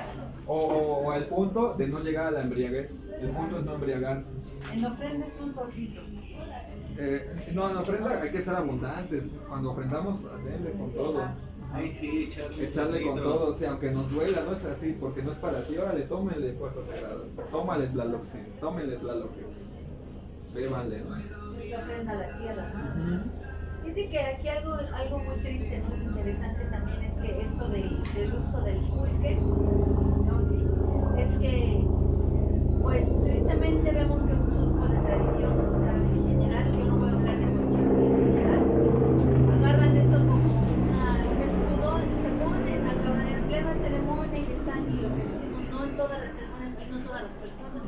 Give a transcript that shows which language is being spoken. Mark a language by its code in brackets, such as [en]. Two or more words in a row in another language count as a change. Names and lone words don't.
[es] O el punto de no llegar a la embriaguez. El punto es no embriagarse. En ofrenda es un sorbito. No, en ofrenda hay que ser abundantes. Cuando ofrendamos, denle con todo. Ahí sí, Echarle con todo, o sea, aunque nos duela, no es así, porque no es para ti. Órale, tómenle fuerzas sagradas. Tómale tlaloxin, tómenle tlaloques. Bébanle, ¿no? La ofrenda a la tierra, ¿no? Fíjate que aquí algo muy triste, muy interesante también es que esto del uso del pulque, ¿no? Es que, pues tristemente vemos que muchos grupos de tradición, o sea, en general, yo no voy a hablar de cochinos, en general, agarran esto como un escudo y se ponen, acaban en plena ceremonia y están, y lo que decimos, no en todas las ceremonias y no en todas las personas.